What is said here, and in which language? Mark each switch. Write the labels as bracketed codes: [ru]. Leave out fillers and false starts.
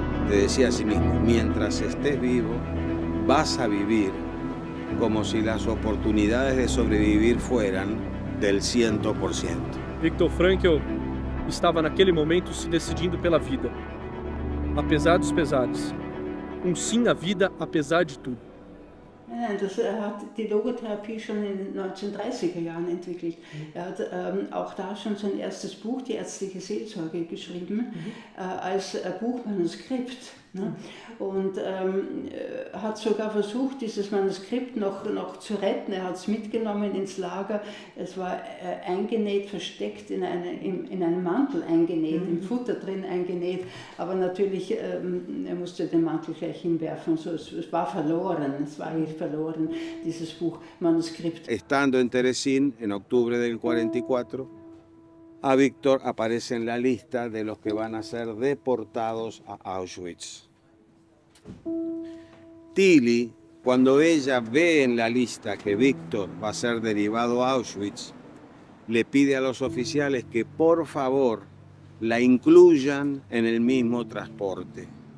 [es] Decía a sí mismo, mientras estés vivo, vas a vivir como si las oportunidades de sobrevivir fueran del 100%. [pt] Viktor Frankl estava naquele momento se decidindo pela vida, apesar dos pesares. Sim à vida, apesar de tudo. [de] Nein, hat die Logotherapie schon in den 1930er Jahren entwickelt. Hat auch da schon sein erstes Buch, die ärztliche Seelsorge, geschrieben, als Buchmanuskript. Ne? Und hat sogar versucht, dieses Manuskript noch zu retten. Er hat es mitgenommen ins Lager. Es war eingenäht, versteckt in einem Mantel eingenäht, im Futter drin eingenäht. Aber natürlich, er musste den Mantel gleich hinwerfen. So, es war verloren, es war eigentlich verloren, dieses Buch, Manuskript. [es] Estando en Terezín, en octubre del 44, a Víctor aparece en la lista de los que van a ser deportados a Auschwitz. Tilly, cuando ella ve en la lista que Víctor va a ser derivado a Auschwitz, le pide a los oficiales que por favor la incluyan en el mismo transporte.